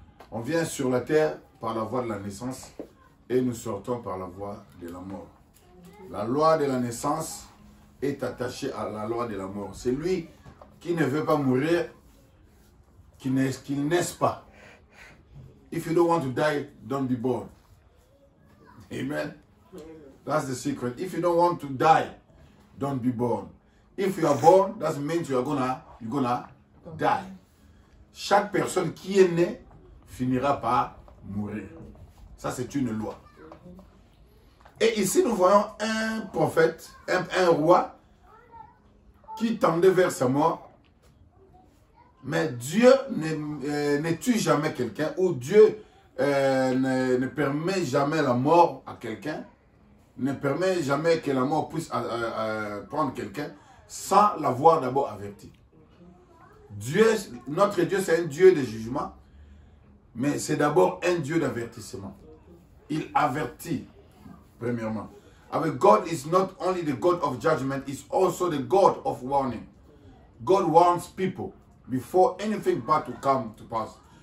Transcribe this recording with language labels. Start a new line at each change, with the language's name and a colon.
French: On vient sur la terre par la voie de la naissance et nous sortons par la voie de la mort. La loi de la naissance est attachée à la loi de la mort. C'est lui qui ne veut pas mourir, qu'il naisse pas.
English: If you don't want to die, don't be born. Amen. That's the secret. If you don't want to die, don't be born. If you are born, that means you're gonna die.
French: Chaque personne qui est née finira par mourir. Ça, c'est une loi. Et ici, nous voyons un prophète, un roi qui tendait vers sa mort. Mais Dieu ne tue jamais quelqu'un, ou Dieu ne permet jamais la mort à quelqu'un, ne permet jamais que la mort puisse prendre quelqu'un sans l'avoir d'abord averti. Dieu, notre Dieu, c'est un Dieu de jugement, mais c'est d'abord un Dieu d'avertissement. Il avertit, premièrement.
English: Our God is not only the God of judgment, he's also the God of warning. God warns people before anything bad to come to pass.